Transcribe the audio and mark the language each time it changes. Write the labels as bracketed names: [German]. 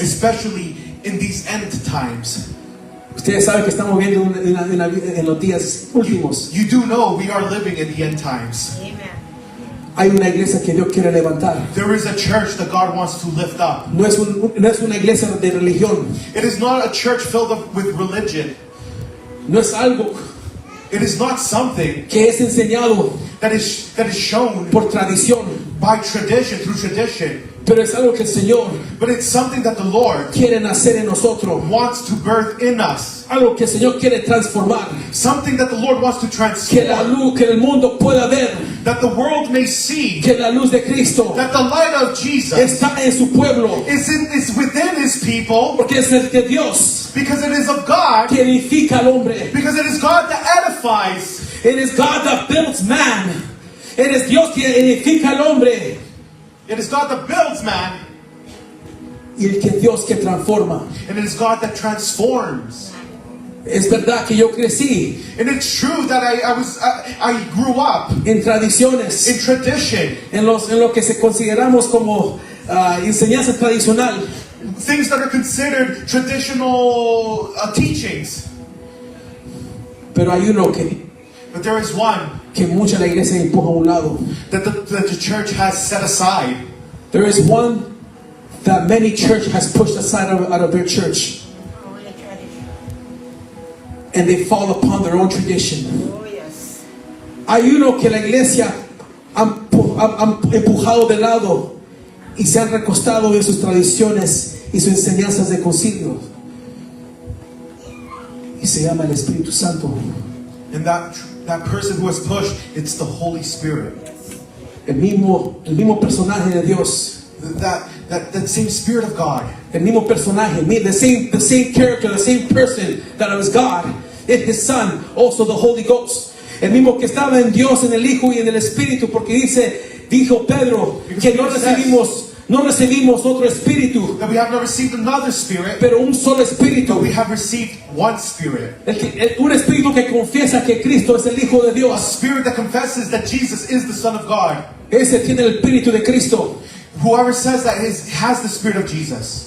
[English] especially in these end times. [Spanish] Ustedes saben que estamos viendo en los días últimos. [English] You do know we are living in the end times. Amen. [Spanish] Hay una iglesia que Dios quiere levantar. [English] There is a church that God wants to lift up. [Spanish] No es una iglesia de religión. [English] It is not a church filled up with religion. [Spanish] No es algo [English] It is not something [Spanish] que es enseñado [English] that is shown [Spanish] por tradición, [English] by tradition, through tradition. [Spanish] pero es algo que el Señor [English] But it's something that the Lord [Spanish] quiere nacer en nosotros. [English] wants to birth in us. [Spanish] Algo que el Señor quiere transformar. [English] Something that the Lord wants to [Spanish] Que la [English] transform. [Spanish] luz, que el mundo pueda ver [English] That the world may see [Spanish] que la luz de Cristo [English] that the light of Jesus [Spanish] está en su pueblo. [English] is within His people, [Spanish] Porque es el de Dios [English] because it is of God, [Spanish] que edifica al hombre. [English] because it is God that edifies. It is God that builds man. It is [Spanish] Dios que edifica al hombre. [English] It is God that builds man, [Spanish] Y el que Dios que transforma. [English] and it is God that transforms. [Spanish] Es verdad que yo crecí [English] And it's true that I grew up [Spanish] en tradiciones, [English] in tradition, [Spanish] en lo que se consideramos como enseñanza tradicional. [English] things that are considered traditional teachings. [Spanish] Pero hay uno [English] But there is one [Spanish] que mucha la iglesia empuja a un lado. [English] that the church has set aside. There is one that many church has pushed aside out of their church, Only tradition. and they fall upon their own tradition. Oh, yes. [Spanish] Hay uno que la iglesia han empujado de lado y se han recostado en sus tradiciones y sus enseñanzas de concilio. Y se llama el Espíritu Santo. [English] And that person who has pushed, it's the Holy Spirit. [Spanish] El mismo personaje de Dios. [English] That same Spirit of God. [Spanish] El mismo personaje, [English] the same character, the same person that was God, is His Son, also the Holy Ghost. [Spanish] El mismo que estaba en Dios, en el Hijo y en el Espíritu, porque dijo Pedro que no recibimos otro espíritu, [English] That we have not received another Spirit, [Spanish] pero un solo espíritu. [English] but we have received one Spirit. [Spanish] Un espíritu que confiesa que Cristo es el Hijo de [English] A [Spanish] Dios. [English] Spirit that confesses that Jesus is the Son of God. [Spanish] Ese tiene el espíritu de Cristo. [English] Whoever says that has the Spirit of Jesus.